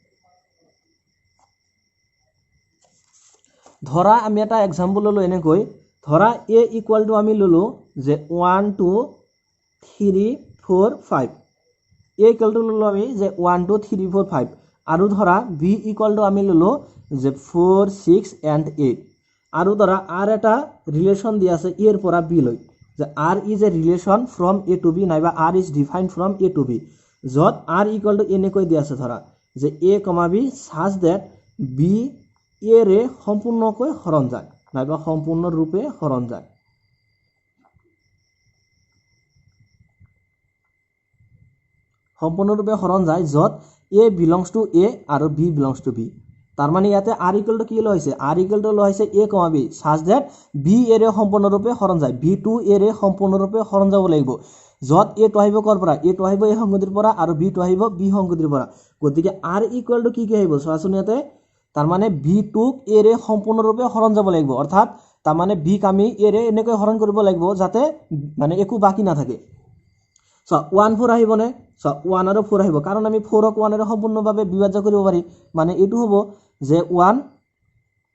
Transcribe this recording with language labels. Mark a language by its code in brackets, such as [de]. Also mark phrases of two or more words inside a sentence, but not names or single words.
[as] ধৰা আমি এটা এক্সাম্পল ললো এনেকৈ ধৰা a = আমি ললো যে 1 2 3 4 5 a = ললো আমি যে 1 2 3 4 5 আৰু ধৰা b = আমি ললো যে 4 6 and 8 আৰু ধৰা r এটা ৰিলেশন দিয়া আছে এর পৰা b লৈ যে [en] r is a relation from a to b [as] নাইবা [en] r is defined from a to b [as] যত r = এনেকৈ দিয়া আছে ধৰা যে [en] a, b such that b [as] a ৰে সম্পূৰ্ণকৈ হৰণ যায় নাইবা সম্পূৰ্ণ ৰূপে হৰণ যায় যত [en] a belongs to a [as] আৰু [en] b belongs to b [as] তাৰ মানে ইয়াতে r = কি লৈছে r = লৈছে [en] a, b such that b [as] a ৰে সম্পূৰ্ণৰূপে হৰণ যায় [en] b to a [as] ৰে সম্পূৰ্ণৰূপে হৰণ যাব লাগিব যত a টো আহিব কৰ পৰা a টো আহিব এই সংগতিৰ পৰা আৰু b টো আহিব b সংগতিৰ পৰা গতিকে r = কি আহিব চোৱাচোন ইয়াতে তাৰ মানে b টোক a ৰে সম্পূৰ্ণৰূপে হৰণ যাব লাগিব অৰ্থাৎ তাৰ মানে b ক আমি a ৰে এনেকৈ হৰণ কৰিব লাগিব যাতে মানে একো বাকি না থাকে সো 1 4 আহিবনে সো 1 আৰু 4 আহিব কাৰণ আমি 4 ক 1 ৰে সম্পূৰ্ণভাৱে বিভাজ্য কৰিব পাৰি মানে এটো হ'ব যে 1